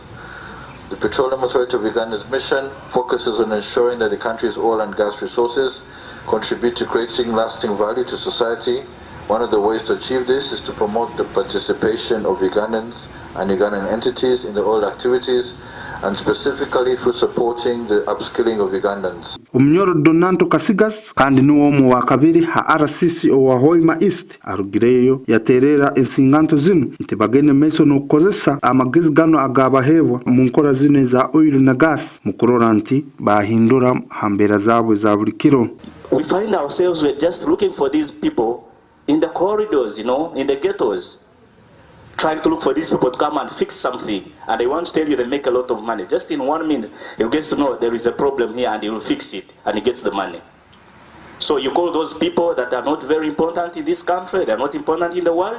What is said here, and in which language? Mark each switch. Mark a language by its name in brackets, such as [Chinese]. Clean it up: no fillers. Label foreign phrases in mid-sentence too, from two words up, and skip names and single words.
[English] The Petroleum Authority of Uganda's mission focuses on ensuring that the country's oil and gas resources contribute to creating lasting value to society. One of the ways to achieve this is to promote the participation of Ugandans and Ugandan entities in the oil activities, and specifically through supporting the upskilling of Ugandans. [Nyoro] Omnyoro Donanto Kasigas kandi nuwo wa kabiri ha RCC owa Hoima East arugireyo yaterera ensinganto zino nti bagende meso n'okukozesa amagezi gano agabahebwa mu nkora zino za oil na gas mu kurora nti bahindura hambera zabwe za buli kiro. [English] We find ourselves we're just looking for these people in the corridors, in the ghettos, trying to look for these people to come and fix something. And they want to tell you they make a lot of money. Just in 1 minute, he gets to know there is a problem here and he will fix it and he gets the money. So you call those people that are not very important in this country, they're not important in the world?